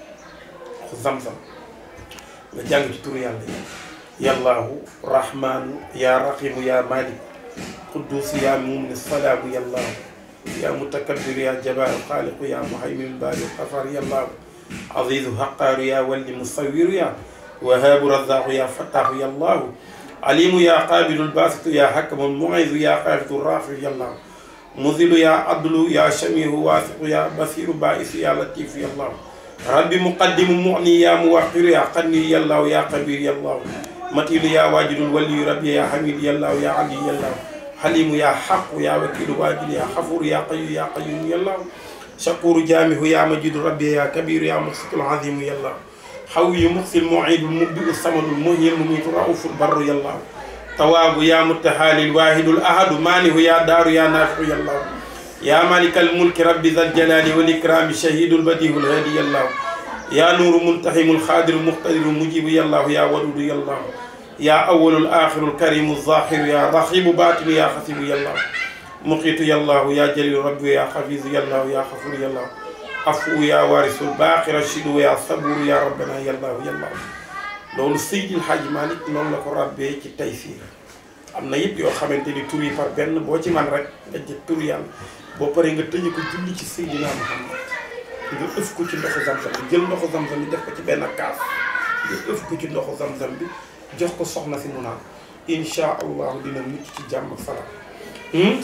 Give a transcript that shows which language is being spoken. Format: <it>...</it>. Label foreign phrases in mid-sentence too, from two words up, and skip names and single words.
<wo>nga jàng ci turu yàlla yi</wo> <ar>يا الله رحمن يا رحيم يا ملك قدوس يا مؤمن سلام يا الله يا متكبر يا جبار خالق يا مهيمن بارئ غفار يا الله عزيز قهار يا ولي مصور يا وهاب رزاق يا فتاح يا الله عليم يا قابض باسط يا حكم معز يا خافض رافع يا الله مذل يا عدل يا سميع واسع يا بصير باعث يا لطيف يا الله ربي مقدم مغني يا مؤخر يا غني يا الله يا كبير يا الله متين يا واجد ولي ربي يا حميد يا الله يا علي يا الله حليم يا حق يا وكيل واجد يا غفور يا قوي يا قيوم يا الله شكور جامع يا ماجد ربي يا كبير يا مقسط عظيم يا الله قوي مقسط معيد مبدئ صمد محيي مميت رؤوف بر يا الله تواب يا متعالي واحد أحد مانع يا ضار يا نافع يا الله يا مالك الملك ربي ذا الجلال والإكرام شهيد بديع هادي يا الله يا نور منتقم قادر مقتدر مجيب يا الله يا ودود يا الله يا أول آخر كريم ظاهر يا رقيب باطن يا حسيب يا الله مقيت يا الله يا جليل ربي يا حفيظ يا الله يا غفور يا الله عفو يا وارث باقي رشيد يا صبور يا ربنا يا الله يا الله</ar> <wo>loolu Seydil Hadji Malick noonu la ko rabbee ci Taysiir am na yëpp yoo xamante ni tur yi par benn boo ci man rek nga jël tur yàlla boo paree nga tëje ko julli ci Seydina Muhammad nga ëf ko ci ndoxu zamzam bi jël ndoxu zamzam bi def ko ci benn kaas nga ëf ko ci ndoxu zamzam bi jox ko soxna si mu naan</wo> <ar>إن شاء الله</ar> <wo>dina mucc ci jàmm ak salaam.</wo>